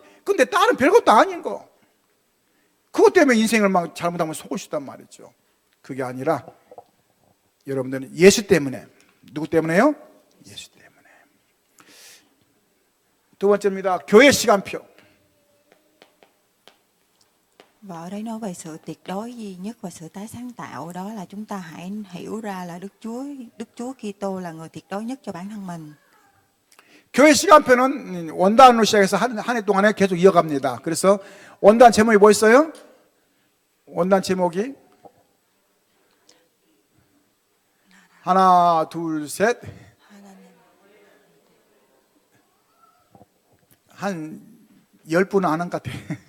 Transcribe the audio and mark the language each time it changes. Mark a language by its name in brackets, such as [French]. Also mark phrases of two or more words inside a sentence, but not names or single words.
[Korean] 근데 다른 별것도 아닌 거. 그것 때문에 인생을 막 잘못하면 속을 수 있단 말이죠. 그게 아니라 여러분들은 예수 때문에. 누구 때문에요? 예수 때문에. 두 번째입니다. 교회 시간표. [Vietnamese] Và ở đấy nói về sự tuyệt đối duy nhất và sự tái sáng tạo, đó là chúng ta hãy hiểu ra là Đức Chúa Kitô là người tuyệt đối nhất cho bản thân mình. [Korean] 교회 시간표는 원단으로 시작해서 한 해 동안에 계속 이어갑니다. 그래서 원단 제목이 뭐였어요? 원단 제목이 하나, 둘, 셋. 한 10분은 안 한 것 같아요.